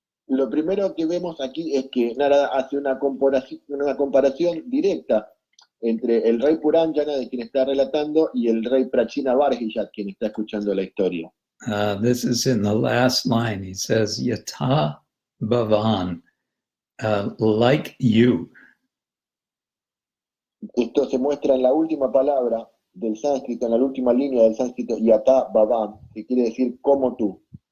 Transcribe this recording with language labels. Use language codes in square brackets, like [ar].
[es] Lo primero que vemos aquí es que Narada hace una comparación directa entre el rey Puránjana, de quien está relatando, y el rey Prachina Barhiyat, quien está escuchando la historia. [en] This is in the last line. He says, Yata Bhavan, like you. [es] Esto se muestra en la última palabra del sánscrito, en la última línea del sánscrito, Yata Bhavan, que quiere decir como tú.